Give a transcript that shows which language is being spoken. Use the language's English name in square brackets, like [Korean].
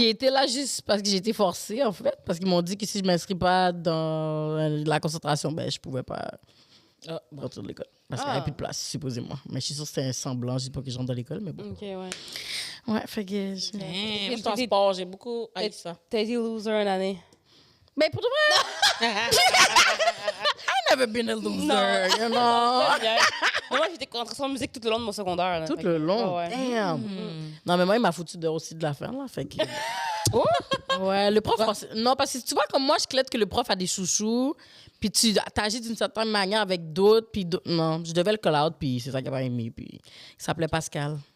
[French] j'y étais là juste parce que j'ai été forcée, en fait. Parce qu'ils m'ont dit que si je ne m'inscris pas dans la concentration, ben, je ne pouvais pas Ah, bon. retourner de l'école. Parce qu'il n'y avait plus de place, supposément. Mais je suis sûre que c'était un semblant. Je dis pas que je rentre dans l'école, mais bon. OK, ouais. Ouais, fait que... Moi, je suis en sport, j'ai beaucoup haï ça. T'as été loser une année. Mais pour de vrai... [English] I never been a loser, you know. [French] Moi, j'étais concentration de musique tout le long de mon secondaire. Là. Tout Fait le que- long. Ouais. Damn. Non, mais moi, il m'a foutu dehors aussi de l'affaire, là. Fait que... Ouais, le prof... Non, parce que tu vois, comme moi, je claide que le prof a des chouchous, puis tu agis d'une certaine manière avec d'autres, puis d'autres... Non, je devais le call out, puis c'est ça qu'il n'a pas aimé, puis il s'appelait Pascal.